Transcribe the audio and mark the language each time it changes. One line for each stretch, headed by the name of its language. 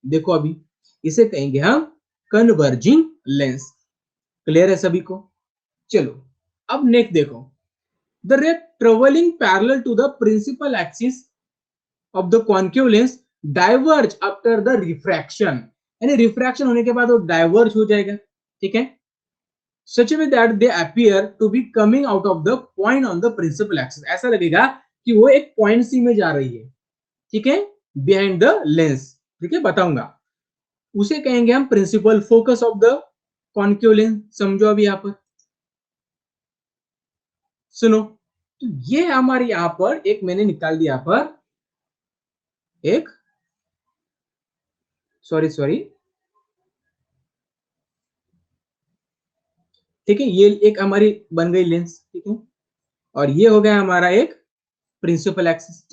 Hindi: देखो अभी इसे कहेंगे हम कन्वर्जिंग लेंस। क्लियर है सभी को?
English: चलो अब नेक्स्ट देखो, the ray travelling parallel to the principal axis of the concave lens diverge after the refraction,
Hindi: यानी रिफ्रैक्शन होने के बाद वो डाइवर्ज हो जाएगा। ठीक है,
English: such a way that they appear to be coming out of the point on the principal axis।
Hindi: ऐसा लगेगा कि वो एक पॉइंट सी में जा रही है, ठीक है,
English: Behind the lens.
Hindi: ठीक है, बताऊंगा, उसे कहेंगे हम principal focus of the concave lens. समझो अभी यहां पर सुनो, तो ये हमारे यहां पर एक मैंने निकाल दिया यहां पर एक, सॉरी, ठीक है, ये एक हमारी बन गई लेंस, ठीक है, और ये हो गया हमारा एक प्रिंसिपल एक्सिस।